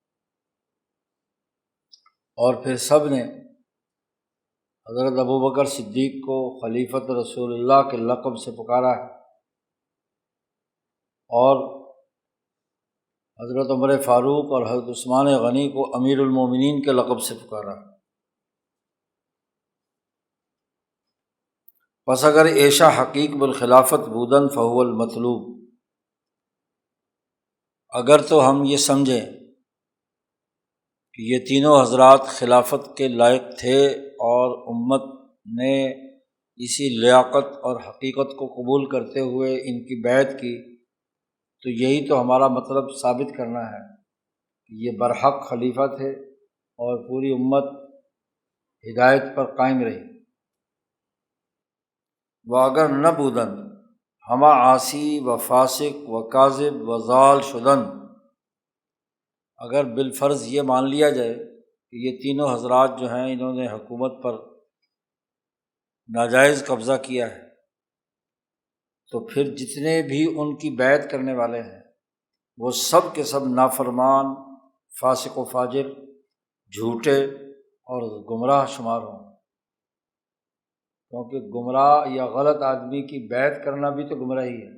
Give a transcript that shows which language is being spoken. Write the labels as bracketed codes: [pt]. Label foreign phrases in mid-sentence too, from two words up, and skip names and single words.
[ur] اور پھر سب نے حضرت ابوبکر صدیق کو خلیفۃ رسول اللہ کے لقب سے پکارا ہے، اور حضرت عمر فاروق اور حضرت عثمان غنی کو امیر المومنین کے لقب سے پکارا ہے۔ [fa] پس اگر عیشہ حقیق بالخلافت بودن فہو المطلوب، [ur] اگر تو ہم یہ سمجھیں کہ یہ تینوں حضرات خلافت کے لائق تھے اور امت نے اسی لیاقت اور حقیقت کو قبول کرتے ہوئے ان کی بیعت کی، تو یہی تو ہمارا مطلب ثابت کرنا ہے کہ یہ برحق خلیفہ تھے اور پوری امت ہدایت پر قائم رہی۔ [fa] وہ اگر نہ بودن ہما عاصی و فاسق و کاذب و ضال شدن، [ur] اگر بالفرض یہ مان لیا جائے کہ یہ تینوں حضرات جو ہیں انہوں نے حکومت پر ناجائز قبضہ کیا ہے، تو پھر جتنے بھی ان کی بیعت کرنے والے ہیں وہ سب کے سب نافرمان، فاسق و فاجر، جھوٹے اور گمراہ شمار ہوں، کیونکہ گمراہ یا غلط آدمی کی بیعت کرنا بھی تو گمراہی ہے۔